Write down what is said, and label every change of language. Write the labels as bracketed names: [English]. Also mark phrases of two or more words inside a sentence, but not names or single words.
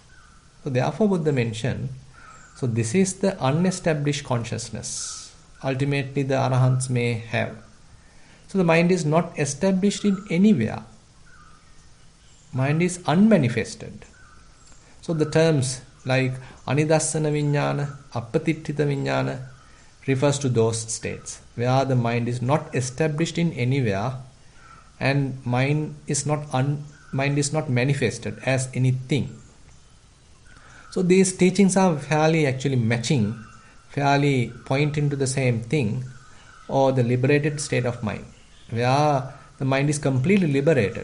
[English] So therefore Buddha mentioned, so this is the unestablished consciousness. Ultimately the arahants may have. So the mind is not established in anywhere. Mind is unmanifested. So the terms like [Pali] anidassana viññāna, appatiṭṭhita viññāna [English] refers to those states where the mind is not established in anywhere and mind is not manifested as anything. So these teachings are fairly actually matching, fairly pointing to the same thing, or the liberated state of mind, where the mind is completely liberated.